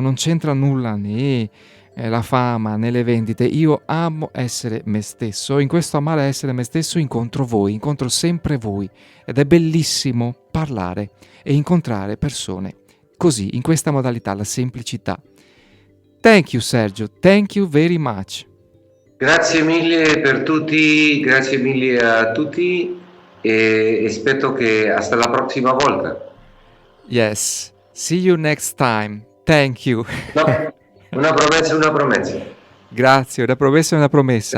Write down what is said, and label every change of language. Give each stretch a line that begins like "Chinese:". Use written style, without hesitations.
Italian: Non c'entra nulla né la fama né le vendite. Io amo essere me stesso. In questo amare essere me stesso incontro sempre voi, ed è bellissimo parlare e incontrare persone così, in questa modalità, la semplicità.
English: Thank you Sergio, thank you very much.
Italian: Grazie mille per tutti, grazie mille a tutti, e aspetto che hasta la prossima volta.
English: Yes, see you next time. Thank you.
Italian: No, una promessa. Grazie, una promessa è una promessa.